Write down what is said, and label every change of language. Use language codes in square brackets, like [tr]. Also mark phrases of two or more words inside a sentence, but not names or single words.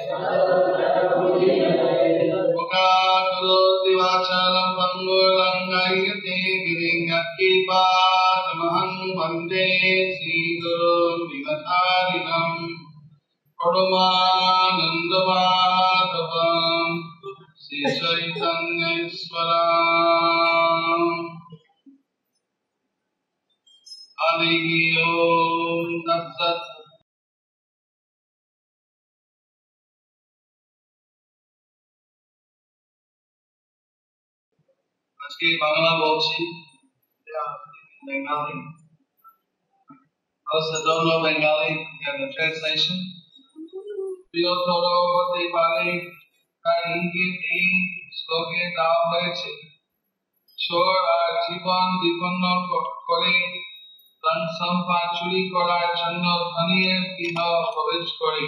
[sa] मुखाकरोति वाचालं पङ्गुर्लङ्घयते गिरिं यत्कृपातमहं वन्दे श्रीगुरुं विमतारिणं परमानन्दमाधवं श्रीचैतन्येश्वरम्। हरि ओम तत्सत्। [bn] আজকে বাংলা বলছি, [en] Bengali. Those that don't know Bengali, get the translation. [bn] প্রিয়তর হতে পারে তার ইঙ্গিত এই শ্লোকে দেওয়া হয়েছে। চোর আর জীবন বিপন্ন করে ধন সম্পদ চুরি করার জন্য ধনীর গৃহ প্রবেশ করে।